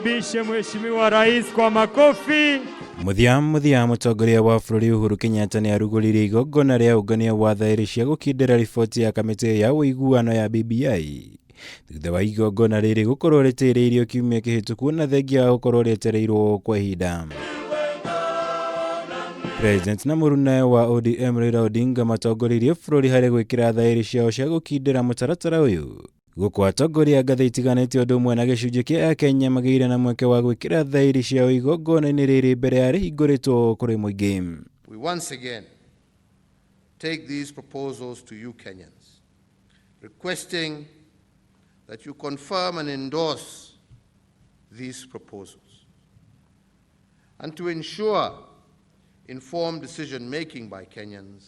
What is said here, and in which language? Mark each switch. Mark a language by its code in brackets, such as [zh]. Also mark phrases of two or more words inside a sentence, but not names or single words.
[sw] Bishe Mheshimiwa Rais kwa makofi. [ki] Muthia Mutongoria wa bururi Uhuru Kenyatta ni aruguririe igongona ria ungania wa thairi cia gukindira riboti ya kamiti ya uiguano ya BBI. Thutha wa igongona riri gukorwo ritireirio kiumia kihituku na thengia wa gukorwo rietereirwo kwa ihinda. President na mũruna wa ODM Raila Odinga matongoririe bururi hari gwikira thairi ciao cia gukindira mutaratara uyu. Guku Atongoria ngathi itiganite undu umwe na gicunji kia akenya magiire na mweke wa gwikira thairi ciao igongona-ini riri mbere ya rihinguritwo kuri muingi. [en] We once again take these proposals to you Kenyans, requesting that you confirm and endorse these proposals, and to ensure informed decision-making by Kenyans.